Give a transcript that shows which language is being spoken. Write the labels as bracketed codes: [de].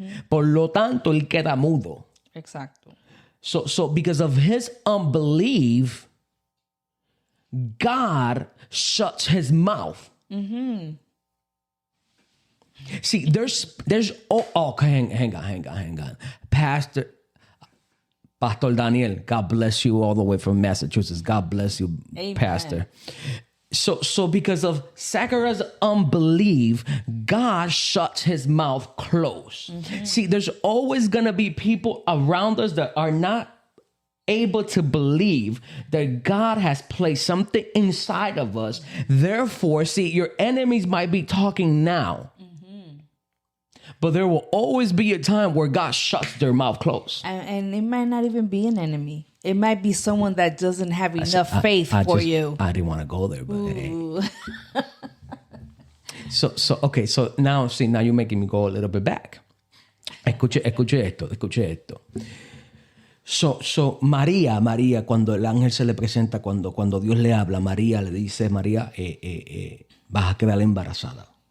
[es] Por lo tanto, él queda mudo. Exacto. [en] So because of his unbelief, God shuts his mouth. See, there's hang on. Pastor Daniel, God bless you all the way from Massachusetts. God bless you, Amen. Pastor. So because of Zachariah's unbelief, God shuts his mouth closed. See, there's always going to be people around us that are not able to believe that God has placed something inside of us. Therefore, see, your enemies might be talking now. But there will always be a time where God shuts their mouth closed. And it might not even be an enemy. It might be someone that doesn't have enough faith for you. I didn't want to go there, but hey. Okay, so now you're making me go a little bit back. [es] Escuche esto. So María, cuando el ángel se le presenta, cuando Dios le habla, María le dice, María, vas a quedar embarazada.